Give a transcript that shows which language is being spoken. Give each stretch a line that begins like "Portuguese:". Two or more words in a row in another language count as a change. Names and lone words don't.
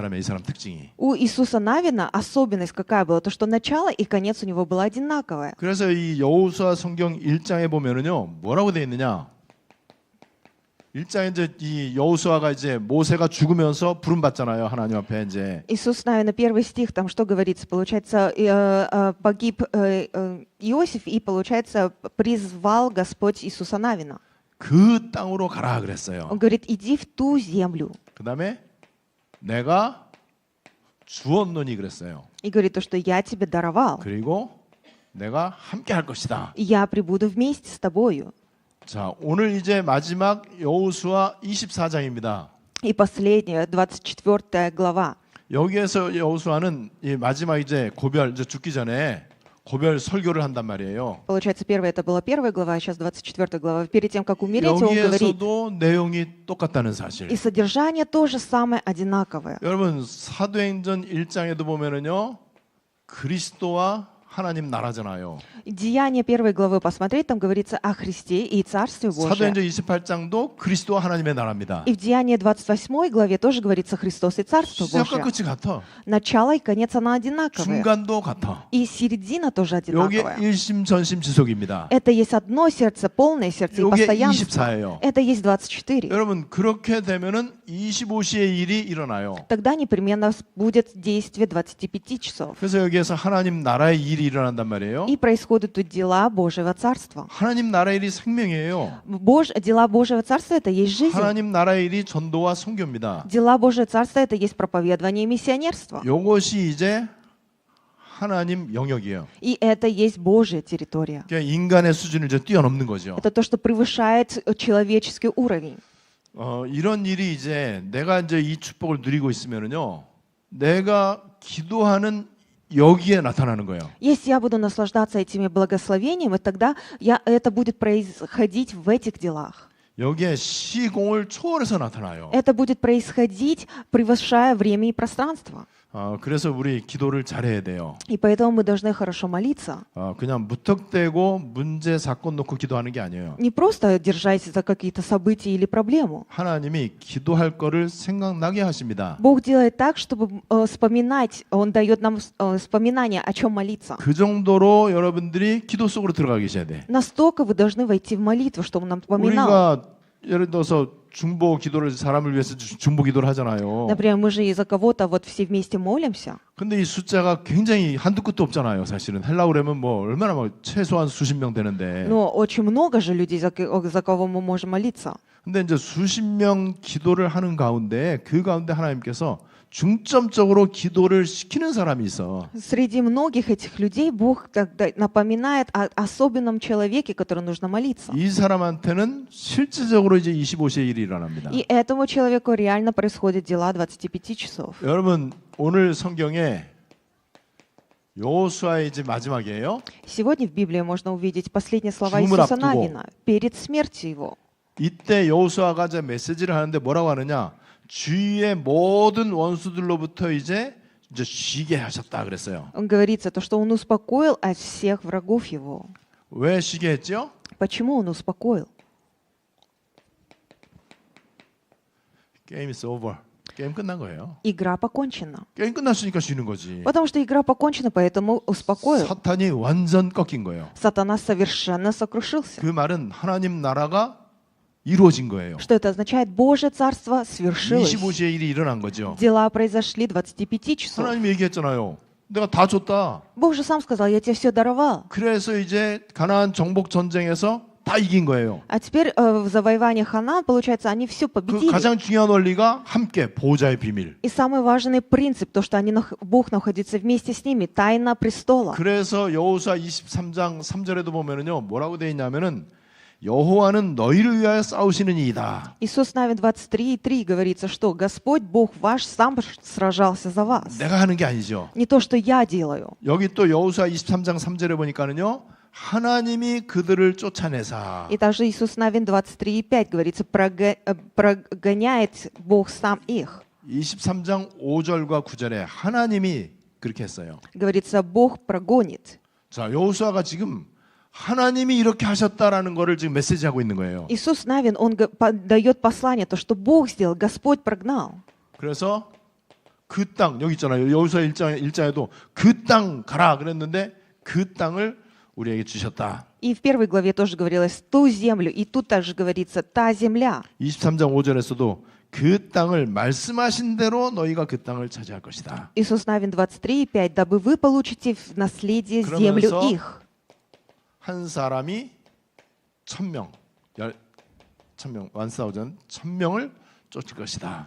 Korean: 이 사람 특징이.
Russian: У Иисуса Навина особенность какая была? То, что начало и конец у него было одинаковое.
Korean: 그래서 이 여호수아 성경 1장에 보면은요, 뭐라고 돼 있느냐? 1장에 이제 이 여호수아가 이제 모세가 죽으면서 부름 받잖아요. 하나님 앞에 이제.
Russian: Иисус Навина, первый стих, там что говорится? Получается, погиб Иосиф, и, получается, призвал Господь Иисуса Навина.
Korean: 그 땅으로 가라 그랬어요.
Russian: Он говорит, иди в ту землю.
Korean: 그다음에 내가 주었노니 그랬어요.
Russian: И говорит то, что я тебе даровал.
Korean: 그리고 내가 함께 할 것이다.
Russian: И я прибуду вместе с тобою.
Korean: 자, 오늘 이제 마지막 여호수아 24장입니다.
Russian: И последняя, 24 глава.
Korean: 여기에서 여호수아는 이 마지막 이제 고별 이제 죽기 전에 고별 설교를 한단 말이에요.
Russian: Получается, первая это была первая глава, а сейчас 24 глава. Перед тем, как умереть, он говорит,
Korean: 여기에서도 내용이 똑같다는 사실.
Russian: и содержание тоже самое одинаковое.
Korean: 여러분 사도행전 1장에도 보면은요, 그리스도와 하나님 나라잖아요.
Russian: Деяние первой главы посмотреть, там говорится о Христе и Царстве Божьем.
Korean: 사도행전 28장도 그리스도와 하나님의 나라입니다.
Russian: И в Деянии 28 главе тоже говорится Христос и Царство
Korean: 시작과
Russian: Божье.
Korean: 끝이 같아.
Russian: Начало и конец, оно одинаковое.
Korean: 중간도 같아.
Russian: И середина тоже
Korean: 여기
Russian: одинаковая.
Korean: 일심전심지속입니다.
Russian: Это есть одно сердце, полное сердце и
Korean: 요게
Russian: постоянство.
Korean: 24예요.
Russian: Это есть 24.
Korean: 여러분 그렇게 되면은 25시의 일이 일어나요.
Russian: Тогда непременно будет действие 25 часов.
Korean: 그래서 여기에서 하나님 나라의 일이 일어난단 말이에요.
Russian: И происходят тут дела Божьего Царства.
Korean: 하나님 나라의 일이 생명이에요.
Russian: Дела Божьего Царства — это есть жизнь.
Korean: 하나님 나라의 일이 전도와 선교입니다.
Russian: Дела Божьего Царства — это есть проповедование и миссионерство.
Korean: 요것이 이제 하나님 영역이에요.
Russian: И это есть Божья территория.
Korean: 그러니까 인간의 수준을 이제 뛰어넘는 거죠.
Russian: Это то, что превышает человеческий уровень.
Korean: 이런 일이 이제 내가 이제 이 축복을 누리고 있으면은요, 내가 기도하는 여기에 나타나는 거예요.
Russian: Если я буду наслаждаться этими благословениями, тогда это будет происходить в этих делах.
Korean: 여기에 시공을 초월해서 나타나요.
Russian: Это будет происходить, превышая время и пространство.
Korean: 그래서 우리 기도를 잘해야 돼요.
Russian: И поэтому мы должны хорошо молиться.
Korean: 그냥 무턱대고 문제 사건 놓고 기도하는 게 아니에요.
Russian: Не просто держась за какие-то события или проблему.
Korean: 하나님이 기도할 거를 생각나게 하십니다.
Russian: Бог делает так, чтобы вспоминать, Он дает нам вспоминание, о чем молиться.
Korean: 그 정도로 여러분들이 기도 속으로 들어가 계셔야 돼.
Russian: Настолько вы должны войти в молитву, чтобы Он нам напоминал.
Korean: 우리가 예를 들어서 중보 기도를 사람을 위해서 중보 기도를 하잖아요.
Russian: Например, мы же из-за кого-то вот все вместе молимся.
Korean: 근데 이 숫자가 굉장히 한두 끝도 없잖아요. 사실은 하려고 그러면 뭐 얼마나 막 최소한 수십 명 되는데.
Russian: Но очень много же людей, за кого мы можем молиться.
Korean: 근데 이제 수십 명 기도를 하는 가운데 그 가운데 하나님께서 중점적으로 기도를 시키는 사람이 있어.
Russian: Среди многих этих людей Бог тогда напоминает о особенном человеке, которому нужно молиться.
Korean: 이 사람한테는 실질적으로 이제 25시에 일이 일어납니다.
Russian: И этому человеку реально происходят дела 25 часов.
Korean: 여러분 오늘 성경에 여호수아의 이제 마지막이에요.
Russian: Сегодня в Библии можно увидеть последние слова
Korean: 죽음을
Russian: Иисуса
Korean: 앞두고.
Russian: Навина перед смертью его.
Korean: 이때 여호수아가 이제 메시지를 하는데 뭐라고 하느냐? 주위의 모든 원수들로부터 이제 쉬게 하셨다 그랬어요.
Russian: Он говорится то, что он успокоил от всех врагов его.
Korean: 왜 쉬게 했죠?
Russian: Почему он успокоил?
English: Game is over.
Korean: 게임 끝난 거예요.
Russian: Игра покончена.
Korean: 게임 끝났으니까 쉬는 거지.
Russian: Потому что игра покончена, поэтому успокоил.
Korean: 사탄이 완전 꺾인 거예요.
Russian: Сатана совершенно сокрушился.
Korean: 그 말은 하나님 나라가 이루어진 거예요.
Russian: Что это означает? Божье царство свершилось.
Korean: 25시에 일이 일어난 거죠.
Russian: Дела произошли 25 часов.
Korean: 하나님이 얘기했잖아요. 내가 다 줬다.
Russian: Бог же сам сказал, я тебе все даровал.
Korean: 그래서 이제 가나안 정복 전쟁에서 다 이긴 거예요.
Russian: А теперь в завоевании Ханаан, получается, они все
Korean: 그
Russian: победили.
Korean: 가장 중요한 원리가 함께 보호자의 비밀.
Russian: И самый важный принцип, то, что Бог находится вместе с ними, тайна престола.
Korean: 그래서 여호수아 23장 3절에도 보면은요. 뭐라고 돼 있냐면은 여호와는 너희를 위하여 싸우시는 이이다.
Russian: Иисус Навин 23:3 говорится, что Господь Бог ваш сам сражался за вас.
Korean: 내가 하는 게 아니죠.
Russian: Не то, что я делаю.
Korean: 여기 또 여호수아 23장 3절에 보니까는요. 하나님이 그들을 쫓아내사.
Russian: И также Иисус Навин 23:5 говорится, прогоняет Бог сам их.
Korean: 23장 5절과 9절에 하나님이 그렇게 했어요.
Russian: Говорится, Бог прогонит.
Korean: 자, 여호수아가 지금 하나님이 이렇게 하셨다라는 거를 지금 메시지하고 있는 거예요.
Russian: Иисус Навин, он дает послание, то, что Бог сделал, Господь прогнал.
Korean: 그래서 그 땅, 여기 있잖아요. 여호수아 1장에도 그 땅 가라 그랬는데 그 땅을 우리에게 주셨다.
Russian: И в первой главе тоже говорилось ту землю, и тут также говорится та земля.
Korean: 23장 5절에서도 그 땅을 말씀하신 대로 너희가 그 땅을 차지할 것이다.
Russian: Иисус Навин 23:5, дабы вы получите в наследие землю
Korean: 그러면서
Russian: их.
Korean: 한 사람이 1000명, 1000명을 쫓을 것이다.